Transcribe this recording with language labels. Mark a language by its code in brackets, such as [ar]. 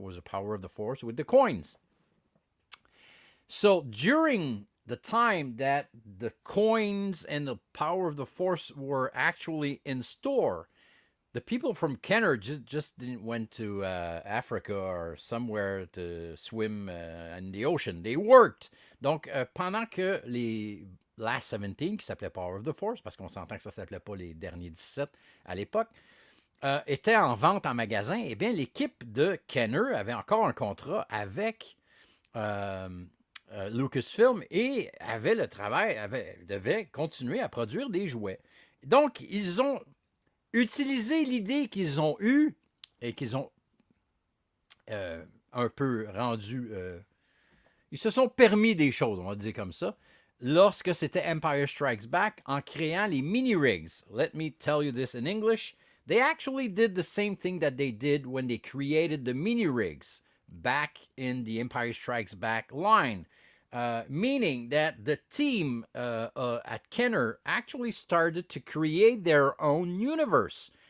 [en] It was a Power of the Force with the coins. So during the time that the coins and the Power of the Force were actually in store, the people from Kenner just didn't went to Africa or somewhere to swim in the ocean. They worked. [fr] Donc, pendant que les Last 17, qui s'appelait Power of the Force, parce qu'on s'entend que ça s'appelait pas les derniers 17 à l'époque, était en vente en magasin, eh bien, l'équipe de Kenner avait encore un contrat avec Lucasfilm et avait le travail, devait continuer à produire des jouets. Donc, ils ont utilisé l'idée qu'ils ont eue et qu'ils ont un peu rendu... ils se sont permis des choses, on va dire comme ça, lorsque c'était Empire Strikes Back, en créant les mini-rigs. [en] Let me tell you this in English. They actually did the same thing that they did when they created the mini-rigs back in the Empire Strikes Back line. Meaning that the team at Kenner actually started to create their own universe.